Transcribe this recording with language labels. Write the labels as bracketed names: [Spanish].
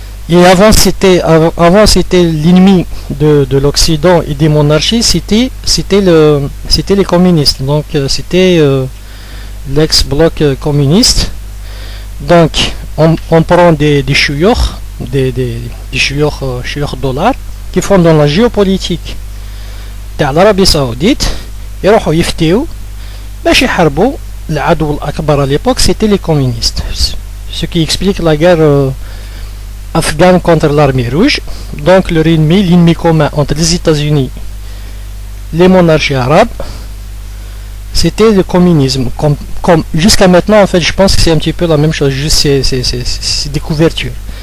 [French] Et avant c'était l'ennemi de l'Occident et des monarchies, c'était les communistes. Donc c'était l'ex-bloc communiste. Donc on prend des chouyours, des chouyours dollars qui font dans la géopolitique de l'Arabie Saoudite. [Arabic] يروحوا يفتيو باش يحاربوا العدو الأكبر [French] à l'époque, c'était les communistes. Ce qui explique la guerre afghane contre l'armée rouge. Donc leur ennemi, l'ennemi commun entre les États-Unis, les monarchies arabes, c'était le communisme. Comme jusqu'à maintenant, en fait, je pense que c'est un petit peu la même chose, juste c'est des couvertures.